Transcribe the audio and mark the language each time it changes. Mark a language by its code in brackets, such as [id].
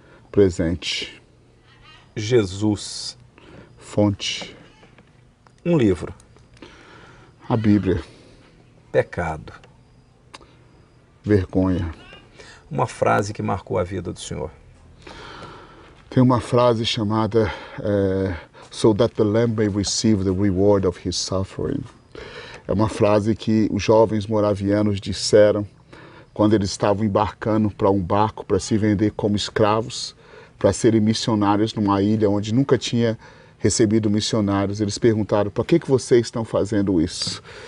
[pt] Presente. Jesus. Fonte. Um livro. A Bíblia. Pecado. Vergonha. Uma frase que marcou a vida do senhor. Tem uma frase chamada [en] So that the Lamb may receive the reward of his suffering. [pt] É uma frase que os jovens moravianos disseram quando eles estavam embarcando para um barco para se vender como escravos, para serem missionários numa ilha onde nunca tinha recebido missionários. Eles perguntaram, por que vocês estão fazendo isso?